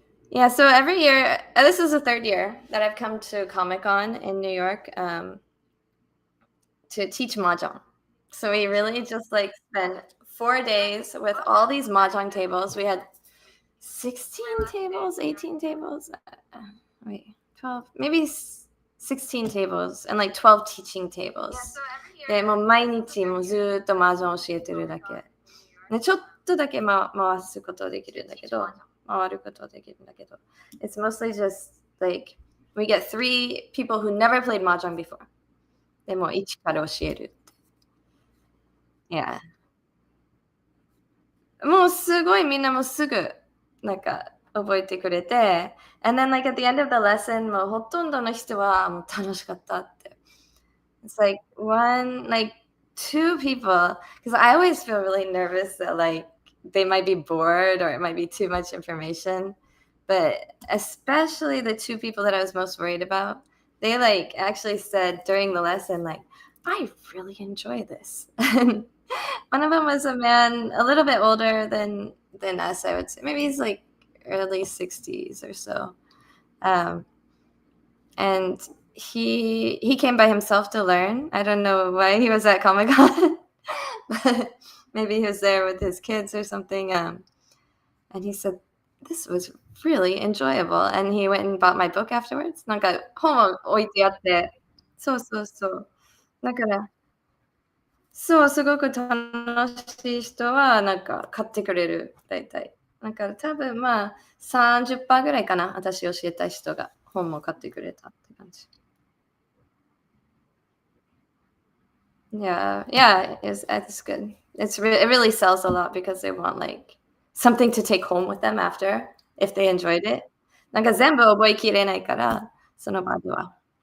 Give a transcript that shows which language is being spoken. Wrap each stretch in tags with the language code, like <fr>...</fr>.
<en>Yeah, so every year, this is the 3rd year that I've come to Comic-Con in New York to teach mahjong. So we really just like spent 4 days with all these mahjong tables. We had 16 tables, 18 tables. Wait, 12, maybe 16 tables and like 12 teaching tables.</en> <ja>で、もう毎日もうずっと麻雀教えてるだけ。ね、ちょっとだけ、回すことはできるんだけど、回ることはできるんだけど。</ja> <en>It's mostly just like we get 3 people who never played mahjong before.</en> <ja>でも一から教える。Yeah. もうすごいみんなもうすぐなんか覚えてくれて、</ja> <en>and then like at the end of the lesson</en> <ja>もうほとんどの人はもう楽しかったって。</ja> <en>It's like like 2 people, because I always feel really nervous that like they might be bored or it might be too much information. But especially the 2 people that I was most worried about, they like actually said during the lesson, like, I really enjoy this. And one of them was a man a little bit older than us, I would say. Maybe he's like early 60s or so. And he came by himself to learn. I don't know why he was at Comic-Con, but maybe he was there with his kids or something. And he said, this was really enjoyable. And he went and bought my book afterwards.</en> <ja>なんか本を置いてあって。そうそうそう。だからそう、すごく楽しい人はなんか買ってくれる、大体。だから多分30%ぐらいかな、私教えた人が本も買ってくれたって感じ。</ja> <en>Yeah, yeah, it's good. It really sells a lot because they want like something to take home with them after if they enjoyed it.</en> <ja>なんか全部覚えきれないから、その場では。</ja>